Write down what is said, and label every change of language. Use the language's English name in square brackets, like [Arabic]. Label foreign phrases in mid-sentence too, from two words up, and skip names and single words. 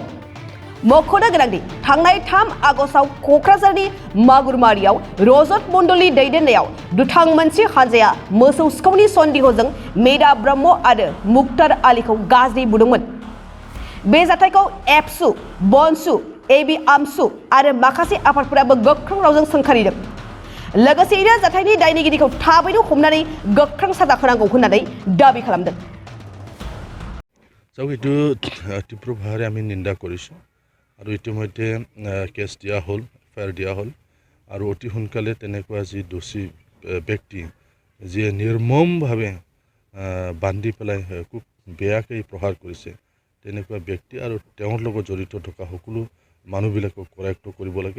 [Bodo] मख'नो गोनांदि थांनाय 3 आगस्टआव क'क्राझारनि मागुरमारियाव रजत मण्डलनि दैदेननायाव दुथां मोनसे हानजाया मोसौ सिखावनि सन्देहजों मेधा ब्रह्म आरो मुक्तार आलीखौ गाज्रि बुदोंमोन। बे जाथायखौ एबसु, बनसु, एबि आमसु आरो माखासे आफादफोराबो गोख्रों रावजों सोंखारिदों। लोगोसेयैनो जाथायनि दायनिगिरिखौ थाबैनो हमनानै गोख्रों साजा होनांगौ होननानै दाबि खालामदों। [Assamese] এইটো তীব্ৰ ভাষাৰে আমি নিন্দা কৰিছোঁ আৰু ইতিমধ্যে কেছ দিয়া হ'ল, এফআইআৰ দিয়া হ'ল আৰু অতি সোনকালে তেনেকুৱা যি দোষী ব্যক্তি যিয়ে নিৰ্মমভাৱে বান্ধি পেলাই খুব বেয়াকৈ প্ৰহাৰ কৰিছে তেনেকুৱা ব্যক্তি আৰু তেওঁৰ লগত জড়িত থকা সকলো মানুহবিলাকক কৰায়ত্ব কৰিব লাগে।